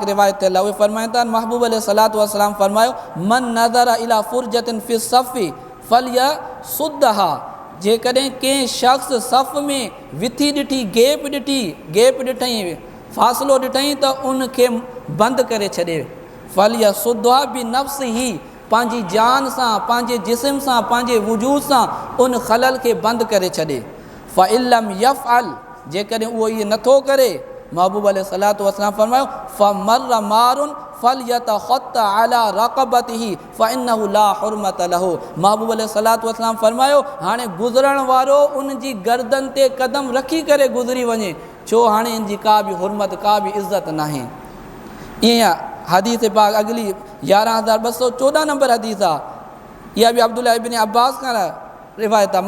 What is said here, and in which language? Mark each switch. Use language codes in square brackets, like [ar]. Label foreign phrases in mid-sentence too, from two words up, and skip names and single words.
[sd] रिवायत थियल आहे, उहे फ़रमाइनि था महबूब [ar] عليه الصلاة والسلام [sd] फ़रमायो [ar] من نظر إلى فرجة في صف فليسدها, [sd] जेकॾहिं कंहिं शख़्स सफ़ में विथी ॾिठी, गैप ॾिठई, फ़ासिलो ॾिठई त उनखे बंदि करे छॾे, [ar] فليسدها بنفسه, [sd] पंहिंजी जान सां, पंहिंजे जिस्म सां, पंहिंजे वजूद सां उन ख़लल खे बंदि करे छॾे। [ar] فإن لم يفعل, [sd] जेकॾहिं उहो इहो नथो करे, महबूब [ar] عليه الصلاة والسلام फ़रमायो فمر مار فليتخط على رقبته فإنه لا حرمة له, [sd] महबूब [ar] عليه الصلاة والسلام [sd] फ़रमायो हाणे गुज़रण वारो उन जी गर्दन ते क़दम रखी करे गुज़री वञे, छो हाणे इन जी का बि हुरमत, का बि इज़त नाहे। ईअं हदीस पाक अगली 11214 नंबर हदीस आहे, इहा बि अब्दुल्लाह इब्न अब्बास खां रिवायत आहे।